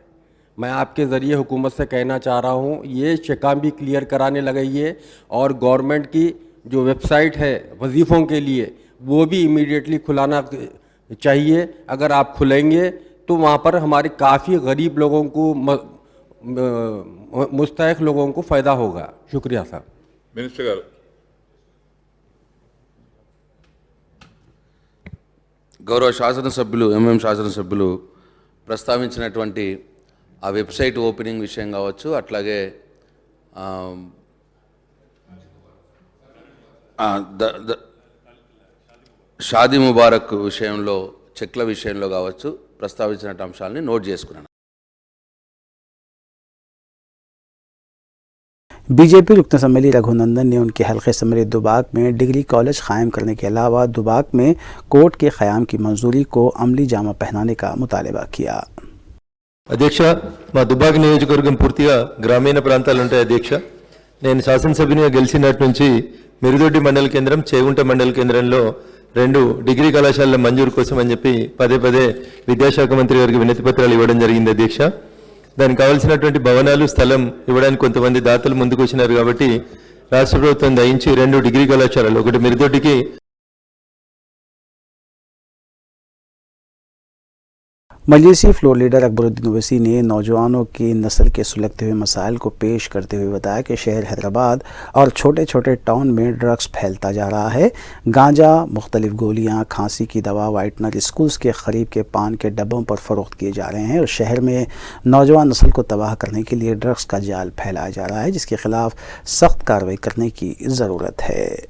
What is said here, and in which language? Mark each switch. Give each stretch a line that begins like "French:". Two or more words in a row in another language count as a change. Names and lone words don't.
Urdu: میں آپ کے ذریعے حکومت سے کہنا چاہ رہا ہوں، یہ چیکا بھی کلیئر کرانے لگائیے اور گورنمنٹ کی جو ویب سائٹ ہے وظیفوں کے لیے وہ بھی امیڈیئٹلی کھلانا چاہیے. اگر آپ کھلیں گے تو وہاں پر ہمارے کافی غریب لوگوں کو، مستحق لوگوں کو فائدہ ہوگا. شکریہ صاحب.
Telugu: మినిస్టర్ గారు గౌరవ శాసనసభ్యులు ఎంఎం శాసనసభ్యులు ప్రస్తావించినటువంటి ఆ
English: website opening
Telugu: విషయం కావచ్చు, అట్లాగే షాదీ ముబారక్ విషయంలో, చెక్ల విషయంలో కావచ్చు ప్రస్తావించిన అంశాలని నోట్ చేసుకున్నాను.
Urdu: بی جے پی رکن اسمبلی رگھونندن نے ان کے حلقے سمری دوباک میں
English: degree college
Urdu: قائم کرنے کے علاوہ دوباک میں کورٹ کے قیام کی منظوری کو عملی جامہ پہنانے کا مطالبہ کیا.
Telugu: అధ్యక్ష, మా దుబ్బాక నియోజకవర్గం పూర్తిగా గ్రామీణ ప్రాంతాలు ఉంటాయి అధ్యక్ష. నేను శాసనసభ్యునిగా గెలిచినట్టు నుంచి మిరుదొడ్డి మండల కేంద్రం, చేగుంట మండల కేంద్రంలో 2 డిగ్రీ కళాశాలల మంజూరు కోసం అని చెప్పి పదే విద్యాశాఖ మంత్రి గారికి వినతి పత్రాలు ఇవ్వడం జరిగింది అధ్యక్ష. దానికి కావాల్సినటువంటి భవనాలు, స్థలం ఇవ్వడానికి కొంతమంది దాతలు ముందుకు వచ్చినారు కాబట్టి రాష్ట్ర ప్రభుత్వం దయించి 2 డిగ్రీ కళాశాలలు, ఒకటి మిరుదొడ్డికి
Urdu: مجلسی
English: floor leader
Urdu: اکبرالدین اویسی نے نوجوانوں کی نسل کے سلگتے ہوئے مسائل کو پیش کرتے ہوئے بتایا کہ شہر حیدرآباد اور چھوٹے چھوٹے ٹاؤن میں ڈرگس پھیلتا جا رہا ہے. گانجا، مختلف گولیاں، کھانسی کی دوا، وائٹنر اسکولز کے قریب کے پان کے ڈبوں پر فروخت کیے جا رہے ہیں اور شہر میں نوجوان نسل کو تباہ کرنے کے لیے ڈرگس کا جال پھیلایا جا رہا ہے، جس کے خلاف سخت کارروائی کرنے کی ضرورت ہے.